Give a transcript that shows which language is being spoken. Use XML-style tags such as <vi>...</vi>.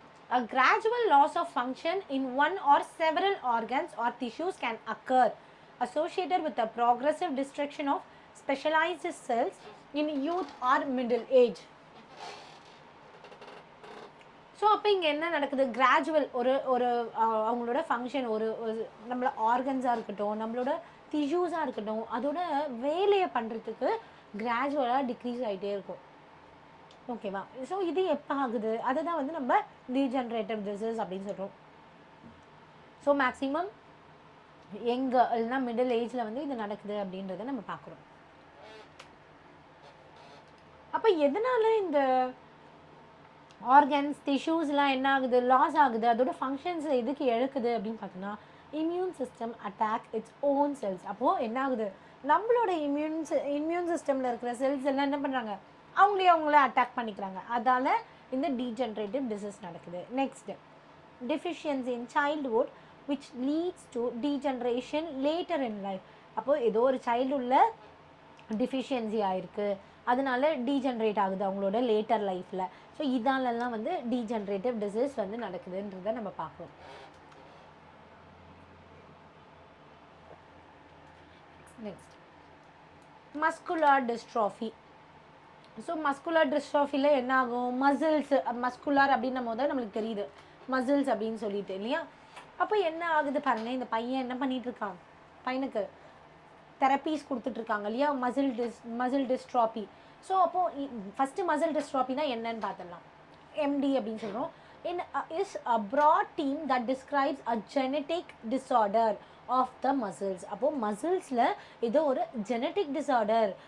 <en>A gradual loss of function in one or several organs or tissues can occur associated with the progressive destruction of specialized cells in youth or middle age.</en> <ta>So அப்போ இங்கே என்ன நடக்குது, gradual ஒரு அவங்களோட function, ஒரு நம்மளோட ஆர்கன்ஸாக இருக்கட்டும், நம்மளோட டிஷ்யூஸாக இருக்கட்டும், அதோட வேலையை பண்ணுறதுக்கு கிராஜுவலாக டிக்ரீஸ் ஆகிட்டே இருக்கும். ஓகேவா. ஸோ இது எப்போ ஆகுது, அதை தான் வந்து நம்ம டீஜெனரேட்டிவ் டிசீஸ் அப்படின்னு சொல்கிறோம். ஸோ மேக்ஸிமம் எங்கே இல்லைனா மிடில் ஏஜில் வந்து இது நடக்குது அப்படின்றத நம்ம பார்க்குறோம். அப்போ எதனால இந்த ஆர்கன்ஸ் டிஷ்யூஸ்லாம் என்ன ஆகுது, லாஸ் ஆகுது, அதோட ஃபங்க்ஷன்ஸ் எதுக்கு இழக்குது அப்படின்னு பார்த்தோன்னா,</ta> <en>Immune system attack its own cells.</en> <ta>அப்போது என்ன ஆகுது, நம்மளோட இம்யூன் சிஸ்டமில் இருக்கிற செல்ஸ் எல்லாம் என்ன பண்ணுறாங்க, அவங்கள அட்டாக் பண்ணிக்கிறாங்க. அதால் இந்த டீஜெனரேட்டிவ் டிசீஸ் நடக்குது.</ta> <en>Next deficiency in childhood which leads to degeneration later in life.</en> <ta>அப்போது ஏதோ ஒரு சைல்டுஹுட்டில் டிஃபிஷியன்சி ஆகிருக்கு, அதனால டீஜெனரேட் ஆகுது அவங்களோட லேட்டர் லைஃப்பில். ஸோ இதாலெல்லாம் வந்து டீஜெனரேட்டிவ் டிசீஸ் வந்து நடக்குதுன்றதை நம்ம பார்க்குறோம். Next muscular dystrophy. So muscular டிஸ்ட்ராஃபியில் என்ன ஆகும், மசில்ஸ், மஸ்குலர் அப்படின்னும் போது நம்மளுக்கு தெரியுது மசில்ஸ் அப்படின்னு சொல்லிட்டு இல்லையா. அப்போ என்ன ஆகுது பாருங்கள், இந்த பையன் என்ன பண்ணிகிட்ருக்கான், பையனுக்கு தெரப்பீஸ் கொடுத்துட்ருக்காங்க இல்லையா, மசில் டிஸ்ட்ராஃபி. ஸோ அப்போது ஃபஸ்ட்டு மசில் டிஸ்ட்ராஃபினா என்னன்னு பார்த்துடலாம். எம்டி அப்படின்னு சொல்கிறோம்.</ta> <en>Is a broad term that describes a genetic disorder of the muscles.</en> <ta>அப்போது மசில்ஸில் இது ஒரு ஜெனட்டிக் டிஸார்டர்.</ta>